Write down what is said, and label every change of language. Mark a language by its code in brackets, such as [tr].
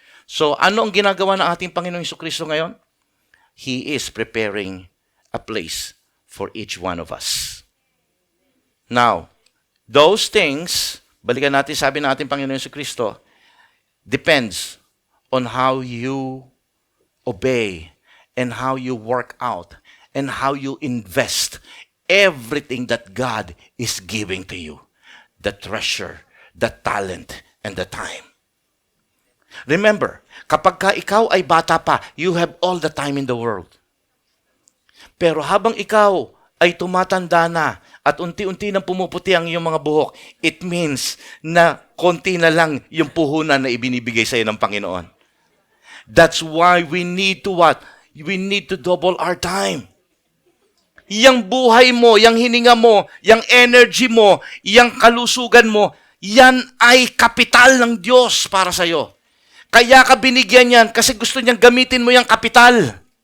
[tl] So ano ang ginagawa ng ating Panginoong Jesucristo ngayon? [en] He is preparing a place for each one of us. Now, those things, [tl] balikan natin sabi ng ating Panginoon Jesucristo, [en] depends on how you obey and how you work out and how you invest everything that God is giving to you. The treasure, the talent, and the time. Remember, [tl] kapag ka ikaw ay bata pa, [en] you have all the time in the world. [tl] Pero habang ikaw ay tumatanda na at unti-unti nang pumuputi ang iyong mga buhok, [en] it means [tl] na konti na lang yung puhunan na ibinibigay sa iyo ng Panginoon. [en] That's why we need to what? We need to double our time. [tl] Yang buhay mo, yang hininga mo, yang energy mo, yang kalusugan mo, yan ay kapital ng Diyos para sa iyo. Kaya ka binigyan yan kasi gusto niyang gamitin mo yung kapital.